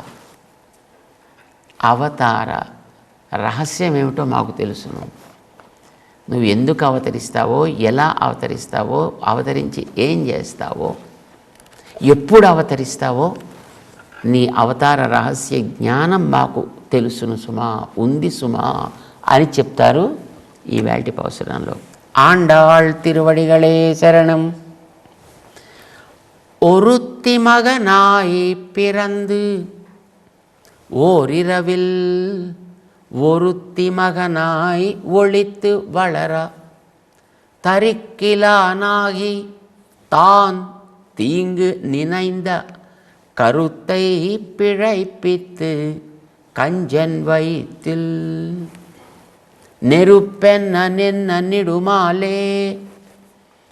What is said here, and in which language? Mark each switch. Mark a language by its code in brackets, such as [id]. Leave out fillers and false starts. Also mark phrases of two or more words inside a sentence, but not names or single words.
[te] అవతార రహస్యం ఏమిటో మాకు తెలుసును, నువ్వు ఎందుకు అవతరిస్తావో, ఎలా అవతరిస్తావో, అవతరించి ఏం చేస్తావో, ఎప్పుడు అవతరిస్తావో, నీ అవతార రహస్య జ్ఞానం మాకు తెలుసును సుమా, ఉంది సుమా అని చెప్తారు ఈవేళటి పాసురంలో. [ta] ஆண்டாள் திருவடிகளே சரணம். ஒருத்தி மகனாய் பிறந்து ஓரிரவில் ஒருத்தி மகனாய் ஒளித்து வளர தரிக்கிலானாகி தான் தீங்கு நினைந்த கருத்தை பிழைப்பித்து கஞ்சன் வயிற்றில் நெருப்பென்ன நிடுமாலே